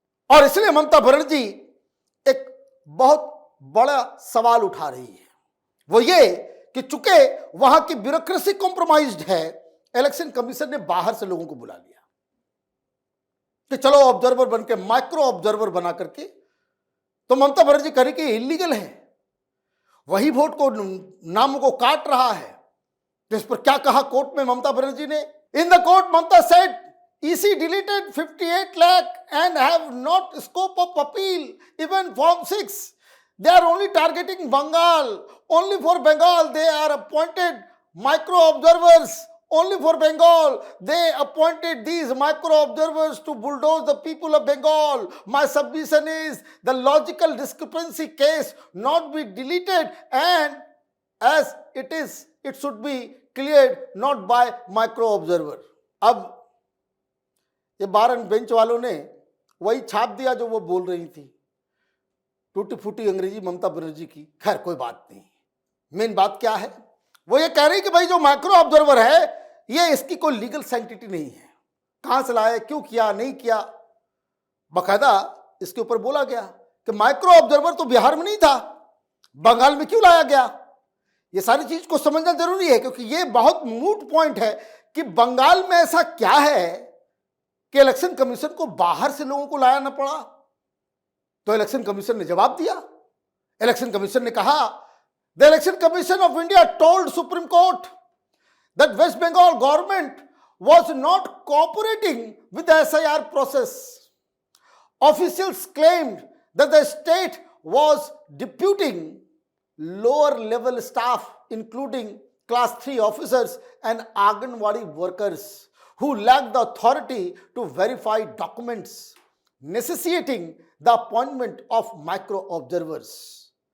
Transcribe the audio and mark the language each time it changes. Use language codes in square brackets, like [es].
[hi] और इसलिए ममता बनर्जी एक बहुत बड़ा सवाल उठा रही है, वो ये कि चूंकि वहां की ब्यूरोक्रेसी कॉम्प्रोमाइज्ड है, इलेक्शन कमीशन ने बाहर से लोगों को बुला लिया कि चलो ऑब्जर्वर बनके, माइक्रो ऑब्जर्वर बना करके, तो ममता बनर्जी कह रही कि इलीगल है, वही वोट को नामों को काट रहा है। तो इस पर क्या कहा कोर्ट में ममता बनर्जी ने? [en] In the court Mamata said EC deleted 58 lakh and have not scope of appeal. Even Form 6, they are only targeting Bengal. Only for Bengal they are appointed micro observers. Only for Bengal they appointed these micro observers to bulldoze the people of Bengal. My submission is the logical discrepancy case not be deleted, and as it is, it should be cleared not by micro observer. [hi] अब ये बार bench वालों ने वही छाप दिया जो वो बोल रही थी, टूटी फूटी अंग्रेजी ममता बनर्जी की। खैर कोई बात नहीं, मेन बात क्या है, वो ये कह रही कि भाई जो माइक्रो ऑब्जर्वर है ये इसकी कोई लीगल सैंक्टिटी नहीं है, कहां से लाया, क्यों किया, नहीं किया। बाकायदा इसके ऊपर बोला गया कि माइक्रो ऑब्जर्वर तो बिहार में नहीं था, बंगाल में क्यों लाया गया। ये सारी चीज को समझना जरूरी है, क्योंकि ये बहुत मूट पॉइंट है कि बंगाल में ऐसा क्या है कि इलेक्शन कमीशन को बाहर से लोगों को लाया ना पड़ा। तो इलेक्शन कमीशन ने जवाब दिया। इलेक्शन कमीशन ने कहा, [en] The election commission of India told supreme court that West Bengal government was not cooperating with the SIR process. Officials claimed that the state was deputing lower level staff, including class 3 officers and Anganwadi workers, who lacked the authority to verify documents, necessitating the appointment of micro observers.